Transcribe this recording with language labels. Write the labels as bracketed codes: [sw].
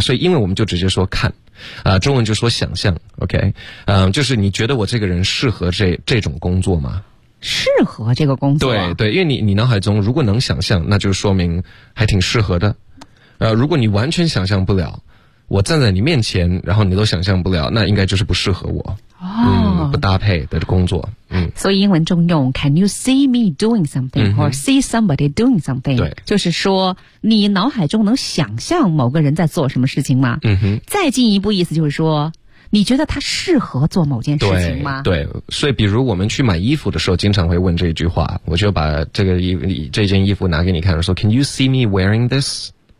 [zh] 所以因为我们就直接说看。中文就说想象 ，OK， 就是你觉得我这个人适合这种工作吗？适合这个工作。对对，因为你脑海中如果能想象，那就说明还挺适合的。如果你完全想象不了，我站在你面前，然后你都想象不了，那应该就是不适合我。哦，不搭配的工作。所以英文中用 [en] Can you see me doing something or see somebody doing something？ [zh] 对，就是说你脑海中能想象某个人在做什么事情吗？嗯哼。再进一步意思就是说，你觉得他适合做某件事情吗？对，对。所以比如我们去买衣服的时候，经常会问这一句话，我就把这件衣服拿给你看，说 [en] Can you see me wearing this？